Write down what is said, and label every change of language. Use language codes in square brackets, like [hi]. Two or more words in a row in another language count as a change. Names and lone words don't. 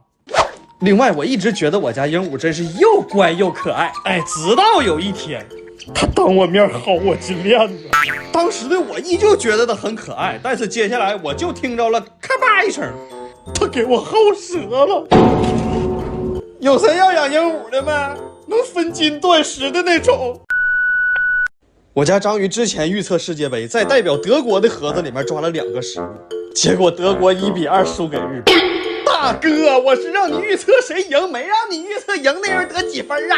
[zh] 另外，我一直覺得我家鸚鵡真是又乖又可愛。哎，直到有一天，它当我面薅我金链子。当时的我依舊覺得它很可愛，但是接下來我就聽着了咔吧一聲，它給我薅折了。有誰要養鸚鵡的嗎？能分金斷石的那種。我家章魚之前預測世界杯，在代表德國的盒子裡面抓了2個食物， 結果德國1-2輸給日本。大哥，我是讓你預測誰贏，沒讓你預測贏那人得幾分啊！